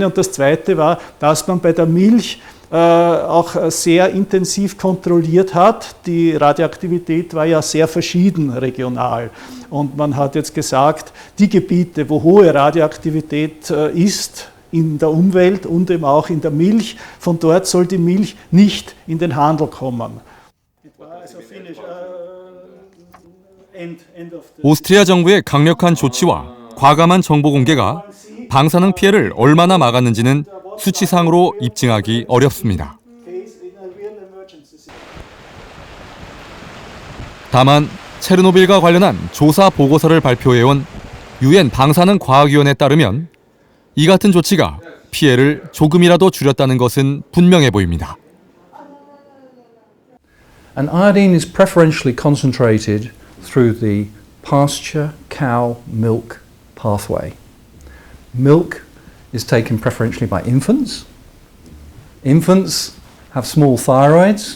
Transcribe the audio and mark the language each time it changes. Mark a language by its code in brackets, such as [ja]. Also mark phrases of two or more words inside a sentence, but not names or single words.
[de] Und das zweite war, dass man bei der Milch auch sehr intensiv kontrolliert hat. Die Radioaktivität war ja sehr verschieden regional. Und man hat jetzt gesagt, die Gebiete, wo hohe Radioaktivität ist in der Umwelt und eben auch in der Milch, von dort soll die Milch nicht in den Handel kommen. [ko] 오스트리아 정부의 강력한 조치와 과감한 정보 공개가 방사능 피해를 얼마나 막았는지는 수치상으로 입증하기 어렵습니다. 다만 체르노빌과 관련한 조사 보고서를 발표해온 유엔 방사능 과학위원회에 따르면 이 같은 조치가 피해를 조금이라도 줄였다는 것은 분명해 보입니다. [en] And iodine is preferentially concentrated through the pasture cow milk pathway. Milk is taken preferentially by infants. Infants have small thyroids.